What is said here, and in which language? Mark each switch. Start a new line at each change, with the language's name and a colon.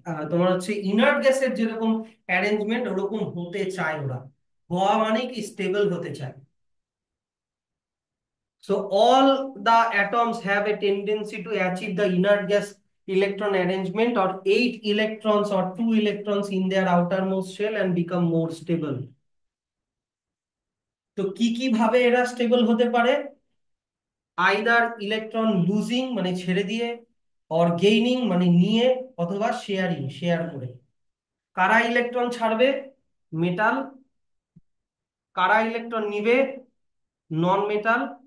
Bangla: তোমার হচ্ছে ইনার্ট গ্যাসের যেরকম অ্যারেঞ্জমেন্ট ওরকম হতে চায় ওরা। হওয়া মানে কি? স্টেবল হতে চায়।
English: So all the atoms have a tendency to achieve the inert gas electron arrangement or 8 electrons or 2 electrons in their outermost shell and become more stable.
Bangla: তো কি কি ভাবে এরা স্টেবল হতে পারে? আইদার ইলেকট্রন লুজিং মানে ছেড়ে দিয়ে, অর গেইনিং মানে নিয়ে, অথবা শেয়ারিং শেয়ার করে। কারা ইলেকট্রন ছাড়বে? মেটাল। কারা ইলেকট্রন নিবে? নন মেটাল।